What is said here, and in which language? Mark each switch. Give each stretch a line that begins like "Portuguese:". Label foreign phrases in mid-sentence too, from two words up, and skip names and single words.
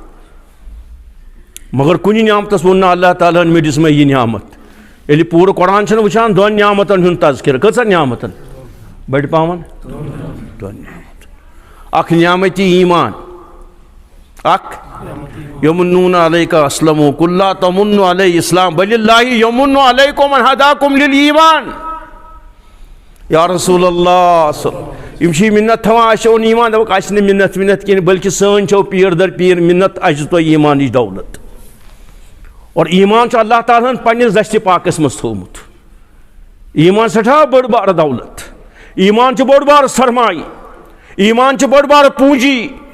Kashmiri: مگر کُنہِ نعمتس ووٚن نہٕ اللہ تعالیٰ ہن مےٚ دِژمَے یہِ نعمت. ییٚلہِ پوٗرٕ قرآن چھُنہٕ وٕچھان 2 نعمتن ہُنٛد تذکرٕ. کۭژاہ نعمتن؟ بٔڑۍ پاون 2 نعمت. اکھ نعمتِ ایمان, اکھ
Arabic: یمنون علیک اسلموا قل لا تمنوا علی اسلام بل اللہ یمن علیکم ان ہداکم للایمان. یا رسول اللہ
Kashmiri: یم چھ منت تھاوان اَسہِ اوٚن ایمان, دپکھ اَسہِ نہٕ منت کِہیٖنۍ, بلکہ سٲنۍ چھو پیٖر در پیٖر منت, اَسہِ چھُ تۄہہِ ایمانٕچ دولت. اور ایمان چھُ اللہ تعالیٰ ہن پننِس دستہِ پاکس منٛز تھوٚومُت. ایمان سٮ۪ٹھاہ بٔڑ بارٕ دولت, ایمان چھُ بوٚڑ بارٕ سرمایہِ, ایمان چھُ بوٚڑ بارٕ پوٗنجی.